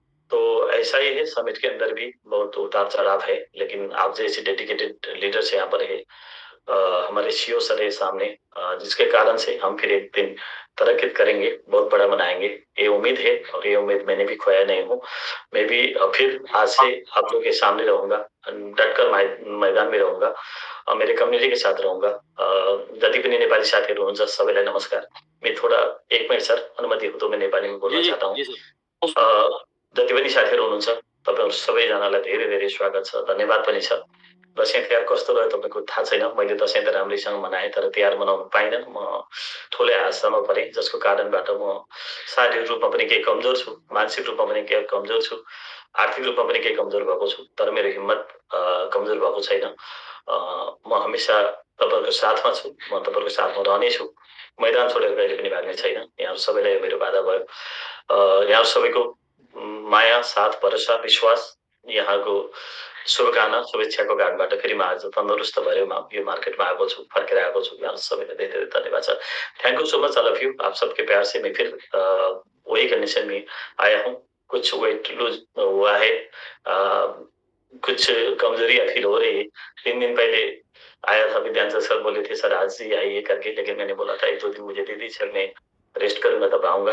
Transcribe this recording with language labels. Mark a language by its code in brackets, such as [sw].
[hi] तो ऐसा ही है, समिट के अंदर भी बहुत उतार चढ़ाव है, लेकिन आप जैसे डेडिकेटेड लीडर्स यहाँ पर है, हमारे सीओ सर है सामने, जिसके कारण से हम फिर एक दिन तरक्की करेंगे, बहुत बड़ा बनाएंगे, ये उम्मीद है। और ये उम्मीद मैंने भी खोया नहीं हूँ। मैं भी फिर आज से आप लोग के सामने रहूंगा, डटकर मैदान में रहूंगा, मेरे कम्युनिटी के साथ रहूंगा। [ne] जति पनि नेपाली साथीहरू हुनुहुन्छ सबैलाई नमस्कार। [hi] मैं थोड़ा 1 मिनट सर अनुमति हो तो मैं नेपाली में बोल्न चाहता हूँ। [ne] जति पनि साथीहरू हुनुहुन्छ तपाईँहरू सबैजनालाई धेरै धेरै स्वागत छ, धन्यवाद पनि छ। दसैँ तिहार कस्तो रह्यो तपाईँको थाहा छैन। मैले दसैँ त राम्रैसँग मनाएँ, तर तिहार मनाउन पाइनँ। म ठुलै हादसामा परेँ, जसको कारणबाट म शारीरिक रूपमा पनि केही कमजोर छु, मानसिक रूपमा पनि केही कमजोर छु, आर्थिक रूपमा पनि केही कमजोर भएको छु, तर मेरो हिम्मत कमजोर भएको छैन। म हमेसा तपाईँहरूको साथमा छु, म तपाईँहरूको साथमा रहनेछु। मैदान छोडेर कहिले पनि भाग्ने छैन। यहाँहरू सबैलाई मेरो बाधा भयो। यहाँहरू सबैको माया, साथ, भरोसा, विश्वास, यहाँको शुभकामना, शुभेच्छाको कारणबाट फेरि म आज तन्दुरुस्त भएर यो मार्केटमा आएको छु, फर्केर आएको छु। यहाँ सबैलाई धेरै धेरै धन्यवाद छ। [en] Thank you so much all of you. [hi] आप सबके प्यार से मैं फिर वही कंडीशन में आया हूँ। कुछ वेट लूज हुआ है, कुछ कमजोरियां फील हो रही है। 3 दिन पहले आया था, विद्यांचल सर बोले थे सर आज ही आइए करके, लेकिन मैंने बोला था 1-2 दिन मुझे दे दी सर, मैं रेस्ट करूंगा तब आऊंगा।